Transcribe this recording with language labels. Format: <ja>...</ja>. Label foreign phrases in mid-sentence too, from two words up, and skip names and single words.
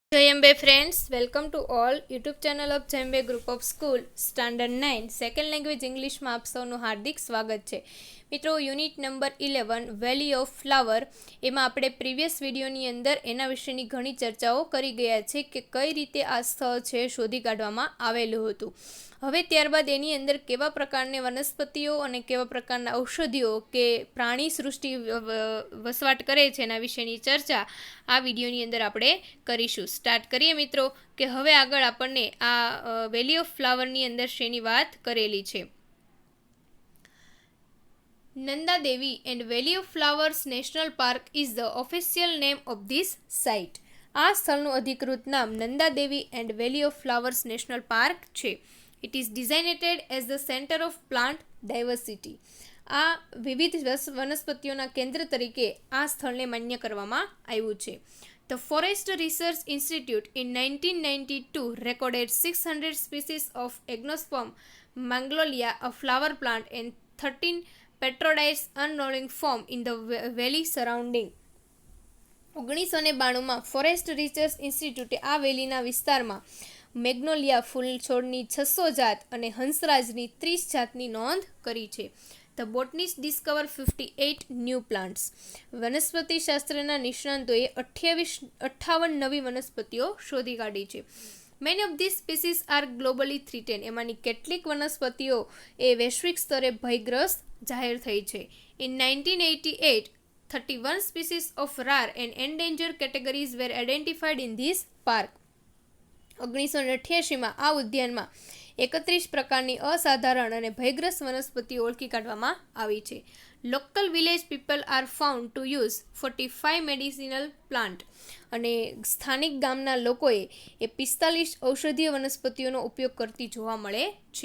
<en>Jayambe friends, welcome to all YouTube channel of Jayambe Group of School Standard 9 Second Language English</en> <gu>માં આપ સૌનું હાર્દિક સ્વાગત છે. મિત્રો યુનિટ નંબર 11 વેલી ઓફ ફ્લાવર એમાં આપણે પ્રીવિયસ વિડીયોની અંદર એના વિશેની ઘણી ચર્ચાઓ કરી ગયા છે કે કઈ રીતે આ સ્થળ છે શોધી કાઢવામાં આવેલું હતું. હવે ત્યારબાદ એની અંદર કેવા પ્રકારની વનસ્પતિઓ અને કેવા પ્રકારના ઔષધિઓ કે પ્રાણી સૃષ્ટિ વસવાટ કરે છે એના વિશેની ચર્ચા આ વિડીયોની અંદર આપણે કરીશું. સ્ટાર્ટ કરીએ મિત્રો કે હવે આગળ આપણને આ વેલી ઓફ ફ્લાવરની અંદર શેની વાત કરેલી છે.</gu> <en>Nanda Devi and Valley of Flowers National Park is the official name of this site.</en> <gu>આ સ્થળનું અધિકૃત નામ નંદા દેવી એન્ડ વેલી ઓફ ફ્લાવર્સ નેશનલ પાર્ક છે.</gu> <en>It is designated as the centre of plant diversity.</en> <gu>આ વિવિધ વનસ્પતિઓના કેન્દ્ર તરીકે આ સ્થળને માન્ય કરવામાં આવ્યું છે.</gu> <en>The Forest Research Institute in 1992 recorded 600 species of Agnosperm Magnolia, a flower plant, and 13 petrodites unrolling form in the valley surrounding.</en> <gu>1992માં ફોરેસ્ટ રિસર્ચ ઇન્સ્ટિટ્યૂટે આ વેલીના વિસ્તારમાં મેગ્નોલિયા ફૂલ છોડની 600 જાત અને હંસરાજની 30 જાતની નોંધ કરી છે.</gu> <en>The botanists discovered 58 new plants.</en> <gu>વનસ્પતિ શાસ્ત્રના નિષ્ણાંતોએ 58 નવી વનસ્પતિઓ શોધી કાઢી છે.</gu> <en>Many of these species are globally threatened.</en> <gu>એમાંની કેટલીક વનસ્પતિઓ એ વૈશ્વિક સ્તરે ભયગ્રસ્ત જાહેર થઈ છે.</gu> <en>In 1988, 31 species of rare and endangered categories were identified in this park.</en> <gu>1988માં આ ઉદ્યાનમાં 31 પ્રકારની અસાધારણ અને ભયગ્રસ્ત વનસ્પતિઓ ઓળખી કાઢવામાં આવી છે.</gu> <en>Local village people are found to use 45 medicinal plant.</en> <gu>અને સ્થાનિક ગામના લોકોએ એ 45 ઔષધીય વનસ્પતિઓનો ઉપયોગ કરતી જોવા મળે છે.</gu>